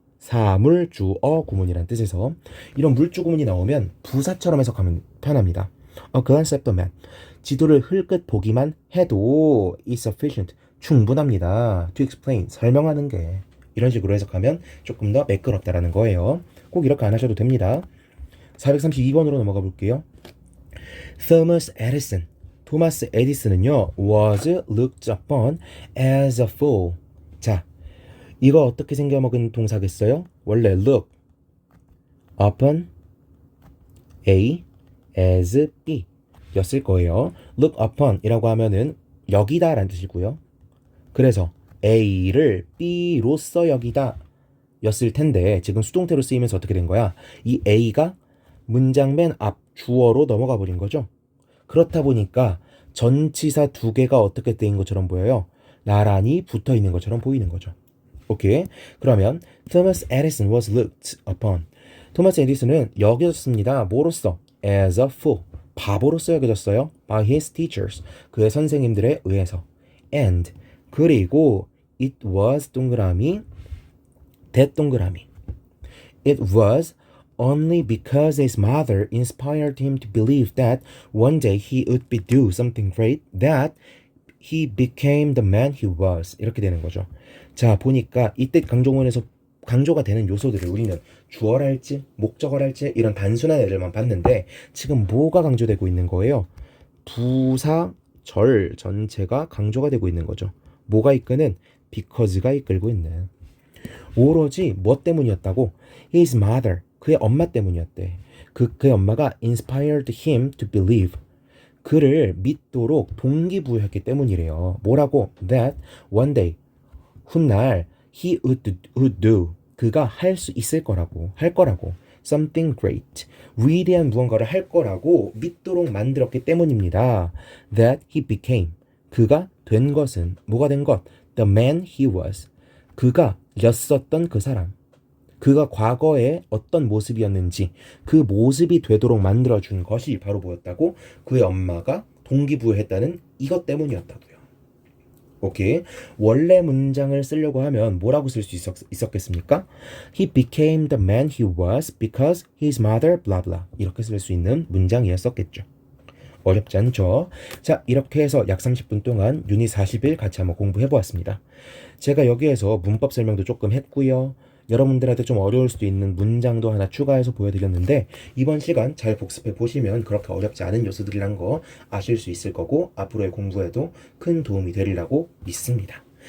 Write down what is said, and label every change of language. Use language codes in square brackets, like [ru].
[ko] 사물주어 구문이란 뜻에서 이런 물주구문이 나오면 부사처럼 해석하면 편합니다. [en] A glance at the map. [ko] 지도를 흘끗 보기만 해도 [en] is sufficient. [ko] 충분합니다. [en] To explain, [ko] 설명하는 게. 이런 식으로 해석하면 조금 더 매끄럽다라는 거예요. 꼭 이렇게 안 하셔도 됩니다. 432번으로 넘어가 볼게요. [en] Thomas Edison, [ko] 토마스 에디슨은요 [en] was looked upon as a fool. 자, [ko] 이거 어떻게 생겨먹은 동사겠어요? 원래 [en] look upon A as B [ko] 였을 거예요. [en] look upon [ko] 이라고 하면은 여기다 라는 뜻이고요. 그래서 A를 B로서 여기다 였을 텐데 지금 수동태로 쓰이면서 어떻게 된 거야? 이 A가 문장 맨 앞 주어로 넘어가 버린 거죠. 그렇다 보니까 전치사 두 개가 어떻게 되는 것처럼 보여요? 나란히 붙어 있는 것처럼 보이는 거죠. 오케이. [en] 그러면 Thomas Edison was looked upon. [ko] 토마스 에디슨은 여겨졌습니다. 뭐로써? [en] As a fool. [ko] 바보로서 여겨졌어요. [en] By his teachers. [ko] 그의 선생님들에 의해서. [en] And 그리고 it was 동그라미 that 동그라미. It was only because his mother inspired him to believe that one day he would be do something great that he became the man he was. [ko] 이렇게 되는 거죠. 자, 보니까 이때 강조문에서 강조가 되는 요소들을 우리는 주어랄지 목적어랄지 이런 단순한 애들만 봤는데 지금 뭐가 강조되고 있는 거예요? 부사 절 전체가 강조가 되고 있는 거죠. 뭐가 이끄는? because가 이끌고 있는. 오로지 뭐 때문이었다고? [en] His mother, [ko] 그의 엄마 때문이었대. 그의 엄마가 [en] inspired him to believe. [ko] 그를 믿도록 동기부여했기 때문이래요. 뭐라고? [en] That one day, 훗날 he would do. [ko] 그가 할 수 있을 거라고, 할 거라고. [en] something great. [ko] 위대한 무언가를 할 거라고 믿도록 만들었기 때문입니다. [en] That he became. [ko] 그가 된 것은, 뭐가 된 것? [en] The man he was. [ko] 그가 였었던 그 사람. 그가 과거에 어떤 모습이었는지 그 모습이 되도록 만들어준 것이 바로 뭐였다고? 그의 엄마가 동기부여했다는 이것 때문이었다고요. 오케이. 원래 문장을 쓰려고 하면 뭐라고 쓸 수 있었겠습니까? [en] He became the man he was because his mother blah blah. [ko] 이렇게 쓸 수 있는 문장이었었겠죠. 어렵지 않죠? 자, 이렇게 해서 약 30분 동안 유닛 40일 같이 한번 공부해 보았습니다. 제가 여기에서 문법 설명도 조금 했고요. 여러분들한테 좀 어려울 수도 있는 문장도 하나 추가해서 보여드렸는데 이번 시간 잘 복습해 보시면 그렇게 어렵지 않은 요소들이란 거 아실 수 있을 거고 앞으로의 공부에도 큰 도움이 되리라고 믿습니다.